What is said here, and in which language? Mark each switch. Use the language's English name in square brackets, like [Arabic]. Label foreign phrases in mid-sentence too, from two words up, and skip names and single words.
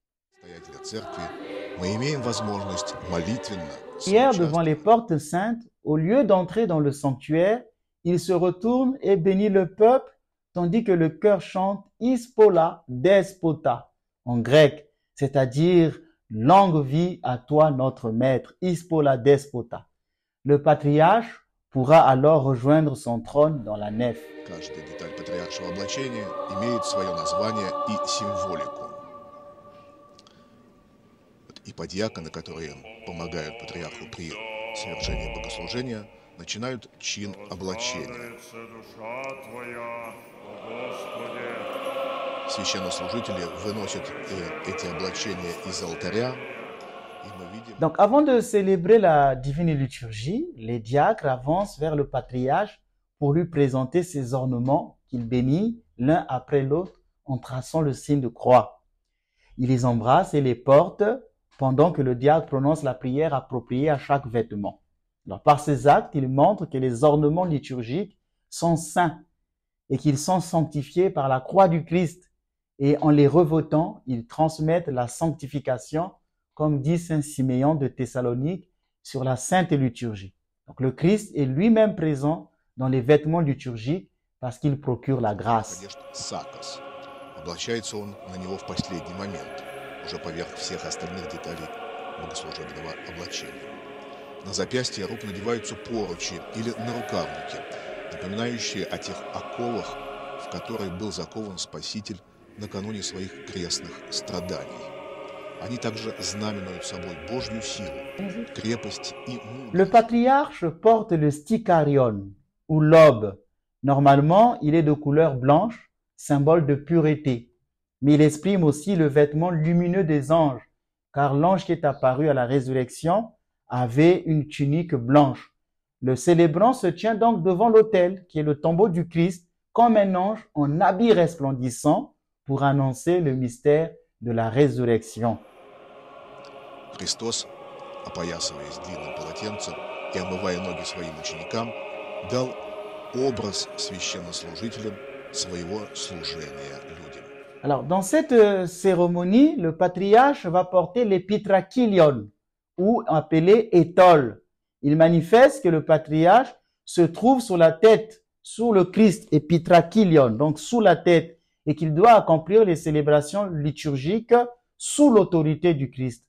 [French] Hier, devant les portes saintes, au lieu d'entrer dans le sanctuaire, il se retourne et bénit le peuple, tandis que le chœur chante [Greek] Εις πολλά δέσποτα [French] en grec, c'est-à-dire longue vie à toi notre maître, [Greek] Εις πολλά δέσποτα. [French] Le patriarche pourra alors rejoindre son trône dans la nef. [Russian] Каждая деталь патриаршего облачения имеет свое название и символику. И подьяконы, которые помогают патриарху при совершении богослужения, начинают чин облачения. Священнослужители выносят эти облачения из алтаря. [French] Donc, avant de célébrer la divine liturgie, les diacres avancent vers le patriarche pour lui présenter ses ornements qu'il bénit l'un après l'autre en traçant le signe de croix. Il les embrasse et les porte pendant que le diacre prononce la prière appropriée à chaque vêtement. Alors, par ces actes, il montre que les ornements liturgiques sont saints et qu'ils sont sanctifiés par la croix du Christ. Et en les revêtant, ils transmettent la sanctification, comme dit Saint Siméon de Thessalonique sur la Sainte Liturgie. Donc le Christ est lui-même présent dans les vêtements liturgiques parce qu'il procure la grâce. [Russian] Облачается он на него в последний момент, уже поверх всех остальных деталей богослужебного облачения. На запястье рук надеваются поручи или нарукавники, напоминающие о тех оковах, в которые был закован Спаситель накануне своих крестных страданий. Они также знаменуют собой Божью силу, крепость и мудрость. [French] Le patriarche porte le sticarion, ou l'aube. Normalement, il est de couleur blanche, symbole de pureté. Mais il exprime aussi le vêtement lumineux des anges, car l'ange qui est apparu à la résurrection avait une tunique blanche. Le célébrant se tient donc devant l'autel, qui est le tombeau du Christ, comme un ange en habit resplendissant pour annoncer le mystère de la résurrection. [Russian] Христос, опоясываясь длинным полотенцем и омывая ноги своим ученикам, дал образ священнослужителям своего служения людям. [French] Alors, dans cette cérémonie, le patriarche va porter l'épitrakilion, ou appelé étole. Il manifeste que le patriarche se trouve sur la tête sous le Christ, epitrakilion, donc sous la tête, et qu'il doit accomplir les célébrations liturgiques sous l'autorité du Christ.